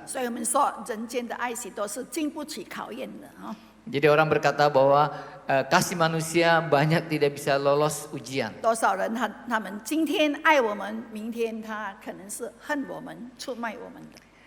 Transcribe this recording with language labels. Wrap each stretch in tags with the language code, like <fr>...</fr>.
<zh>所以我们说，人间的爱许多是经不起考验的啊。</zh> <id>Jadi orang berkata bahwa kasih manusia banyak tidak bisa lolos ujian.</id> <zh>多少人他们今天爱我们，明天他可能是恨我们、出卖我们的。</zh>